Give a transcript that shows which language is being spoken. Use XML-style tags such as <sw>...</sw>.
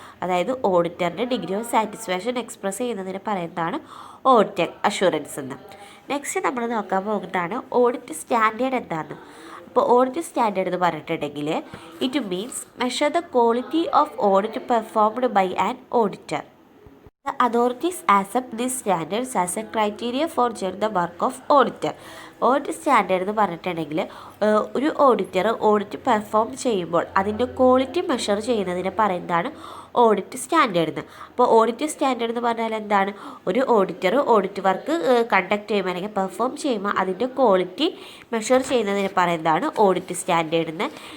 <ml>അതായത് ഓഡിറ്ററിൻ്റെ degree of satisfaction express ചെയ്യുന്നതിന് പറയുന്നതാണ് ഓഡിറ്റ് അഷുറൻസ് എന്ന്. നെക്സ്റ്റ് നമ്മൾ നോക്കാൻ പോകുന്നതാണ് ഓഡിറ്റ് സ്റ്റാൻഡേർഡ് എന്താണെന്ന്. അപ്പോൾ ഓഡിറ്റ് സ്റ്റാൻഡേർഡ് എന്ന് പറഞ്ഞിട്ടുണ്ടെങ്കിൽ</ml> <en>It means measure the quality of audit performed by an auditor. The authorities accept these standards as a criteria for judging the work of auditor.</en> <ml>Audit standard എന്ന് പറഞ്ഞിട്ടുണ്ടെങ്കിൽ ഒരു audit perform ചെയ്യുമ്പോൾ അതിൻ്റെ quality measure ചെയ്യുന്നതിന് പറയുന്നതാണ് audit standard എന്ന്. അപ്പോൾ audit standard എന്ന് പറഞ്ഞാൽ എന്താണ്? ഒരു ഓഡിറ്റ് വർക്ക് കണ്ടക്ട് ചെയ്യുമ്പോൾ അല്ലെങ്കിൽ പെർഫോം ചെയ്യുമ്പോൾ അതിൻ്റെ ക്വാളിറ്റി മെഷർ ചെയ്യുന്നതിന് പറയുന്നതാണ് ഓഡിറ്റ് സ്റ്റാൻഡേർഡ് എന്ന്.</ml>